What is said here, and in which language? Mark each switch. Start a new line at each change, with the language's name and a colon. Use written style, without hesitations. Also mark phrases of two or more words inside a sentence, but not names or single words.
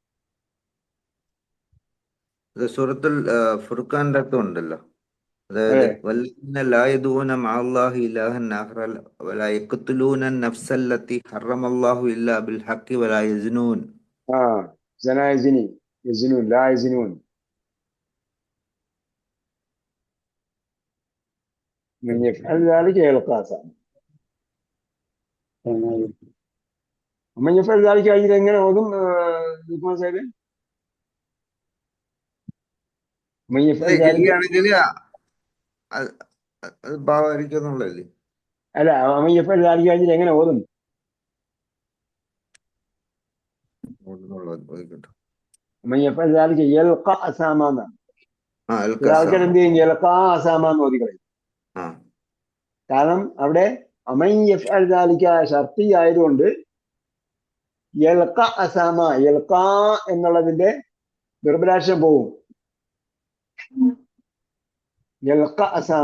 Malayalam: സൂറത്തുൽ ഫുർഖാന്റെ അർത്ഥം ഉണ്ടല്ലോ.
Arabic: അതായത് والذين لا يدعون مع الله إلها آخر ولا يقتلون النفس التي حرم الله إلا بالحق ولا يزنون. زنا يزني يزنون لا يزنون. من يفعل ذلك يلقى أثاما. ومن يفعل ذلك أجر
Malayalam: എങ്ങനെ ഓതും
Arabic: ഉസ്മാൻ സാഹിബ്? من يفعل ذلك
Malayalam: ശരിയാണെങ്കിൽ അത് ഭാവമായിരിക്കും എന്നുള്ളതല്ലേ. അല്ല,
Arabic: ومن يفعل ذلك أجر
Malayalam: എങ്ങനെ ഓതും?
Arabic: ومن يفعل ذلك يلقى أثاما എന്നാണ്.
Malayalam: ആൾക്കാർ എന്ത് ചെയ്യും?
Arabic: يلقى أثاما
Malayalam: എന്ന് ഓതി കളയും. കാരണം അവിടെ
Arabic: أمن يفعل ذلك
Malayalam: ഷർത്തി ആയതുകൊണ്ട്
Arabic: يلق أثاما,
Malayalam: യൽഖ എന്നുള്ളതിന്റെ ദുർബലാക്ഷം പോവും.
Arabic: يلق أثاما.